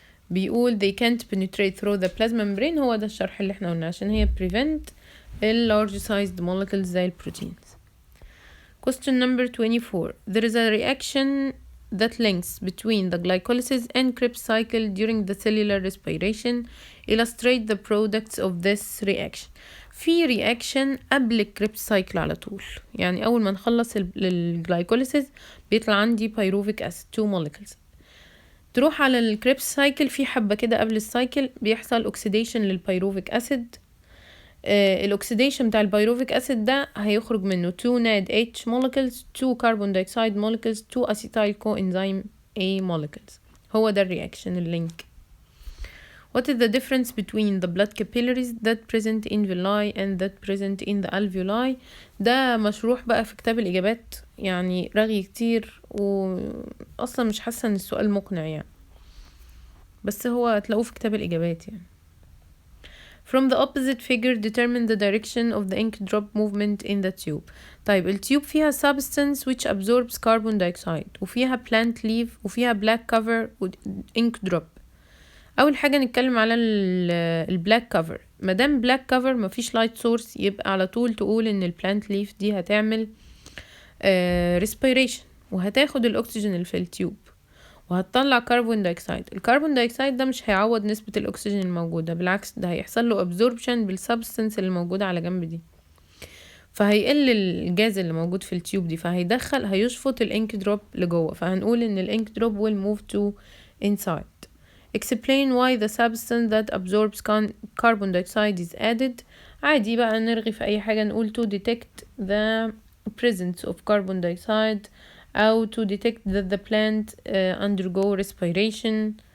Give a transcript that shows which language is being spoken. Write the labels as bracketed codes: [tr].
[ar] بيقول [en] they can't penetrate through the plasma membrane. [ar] هو ده الشرح اللي احنا قلنا، عشان هي [en] prevent large sized molecules [ar] زي البروتينز. [en] Question number 24. There is a reaction that links between the glycolysis and Krebs cycle during the cellular respiration. Illustrate the products of this reaction. [ar] في reaction قبل الكريبس سايكل على طول، يعني أول ما نخلص الجلايكوليسيس بيطلع عندي pyruvic acid 2 molecules. تروح على الكريبس سايكل في حبة كده قبل السايكل بيحصل اوكسيديشن للبيروفيك أسيد. الاكسيديشن بتاع البيروفيك أسيد ده هيخرج منه 2 NADH molecules 2 carbon dioxide molecules 2 acetyl coenzyme A molecules. هو ده الرياكشن اللينك. [en] What is the difference between the blood capillaries that present in villi and that present in the alveoli؟ [ar] ده مشروح بقى في كتاب الإجابات، يعني رغي كتير، وأصلا مش حاسة ان السؤال مقنع يعني، بس هو هتلاقوه في كتاب الإجابات يعني. [en] From the opposite figure determine the direction of the ink drop movement in the tube. [ar] طيب التيوب فيها [en] substance which absorbs carbon dioxide، [ar] وفيها plant leaf، وفيها black cover و ink drop. اول حاجه نتكلم على البلاك كفر. مادام بلاك كفر مفيش لايت سورس، يبقى على طول تقول ان البلانت ليف دي هتعمل ريسبيريشن، وهتاخد الاكسجين اللي في التيوب، وهتطلع كربون دايوكسيد. الكربون دايوكسيد ده مش هيعوض نسبه الاكسجين الموجوده، بالعكس ده هيحصل له ابزوربشن بالسبستنس اللي موجوده على جنب دي، فهيقل الجاز اللي موجود في التيوب دي، هيشفط الانك دروب لجوه، فهنقول ان الانك دروب [en] will move to inside. Explain why the substance that absorbs carbon dioxide is added. [ar] عادي بقى نرغي في أي حاجة، نقول [en] to detect the presence of carbon dioxide [ar] أو [en] to detect that the plant undergo respiration.